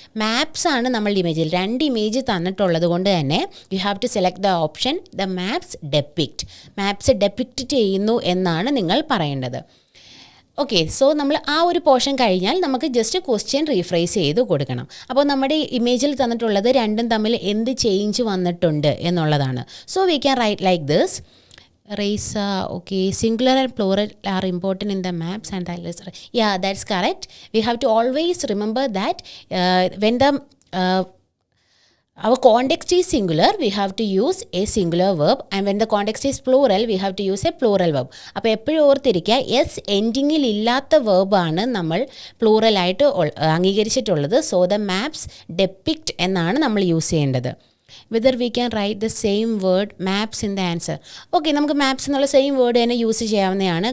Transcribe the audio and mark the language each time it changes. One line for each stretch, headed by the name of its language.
Malayalam: Maps ആണ് നമ്മളുടെ ഇമേജിൽ 2 image തന്നിട്ടുള്ളത് കൊണ്ട് തന്നെ
English: You have to select the option the maps depict.
Malayalam: Maps depict ചെയ്യുന്നു എന്നാണ് നിങ്ങൾ പറയേണ്ടത്. ഓക്കെ സോ നമ്മൾ ആ ഒരു പോർഷൻ കഴിഞ്ഞാൽ നമുക്ക് ജസ്റ്റ് ക്വസ്റ്റ്യൻ റീഫ്രേസ് ചെയ്ത് കൊടുക്കണം. അപ്പോൾ നമ്മുടെ ഇമേജിൽ തന്നിട്ടുള്ളത് രണ്ടും തമ്മിൽ എന്ത് ചേഞ്ച് വന്നിട്ടുണ്ട് എന്നുള്ളതാണ്.
English: So we can write like this. Raisa, okay, singular and plural are important in the maps and IELTS. Yeah, that's correct. We have to always remember that when the our context is singular, we have to use a singular verb, and when the context is plural, we have to use a plural verb.
Malayalam: അപ്പോൾ എപ്പോഴും ഓർത്തിരിക്കുക, S എൻഡിങ്ങിൽ ഇല്ലാത്ത വേർബാണ് നമ്മൾ പ്ലൂറലായിട്ട് അംഗീകരിച്ചിട്ടുള്ളത്. So the maps depict എന്നാണ് നമ്മൾ use ചെയ്യേണ്ടത്.
English: whether we can write the same word maps in the answer.
Malayalam: Okay, നമുക്ക് maps എന്നുള്ള സെയിം വേർഡ് തന്നെ യൂസ് ചെയ്യാവുന്നതാണ്.